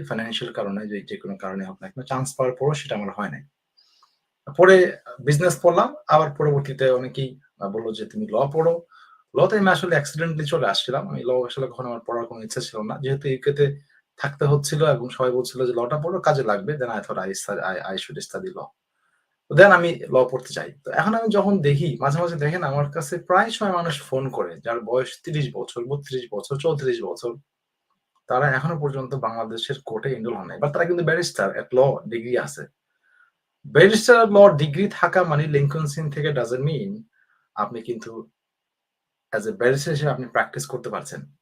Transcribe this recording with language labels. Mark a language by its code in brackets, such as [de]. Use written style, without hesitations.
[bn] Financial কারণে যেকোনো কারণে হোক না কেন চান্স পাওয়ার পরও সেটা আমার হয় নাই। পরে বিজনেস পড়লাম। আবার পরবর্তীতে অনেকেই বলল যে, "তুমি ল পড়ো।" লতে আমি আসলে অ্যাক্সিডেন্টালি চলে আসছিলাম। আমি ল আসলে কখনো আমার পড়ার কোনো ইচ্ছা ছিল না। যেহেতু ইউকেতে থাকতে হচ্ছিল এবং সবাই বলছিল যে, "লটা পড়ো, কাজে লাগবে।" [en] Then I thought I should study law. [bn] দেন আমি ল পড়তে যাই। তো এখন আমি যখন দেখি মাঝে মাঝে দেখেন আমার কাছে প্রায় সময় মানুষ ফোন করে যার বয়স ৩০ বছর, ৩২ বছর, ৩৪ বছর। তারা এখনো পর্যন্ত বাংলাদেশের কোর্টে এনরোল হন নাই। বাট তারা কিন্তু ব্যারিস্টার এট ল ডিগ্রি আছে। ব্যারিস্টার ল ডিগ্রি থাকা মানে লিংকন সিন থেকে ডাজন্ট মিন আপনি কিন্তু অ্যাজ এ ব্যারিস্টার হিসেবে আপনি প্র্যাকটিস করতে পারছেন।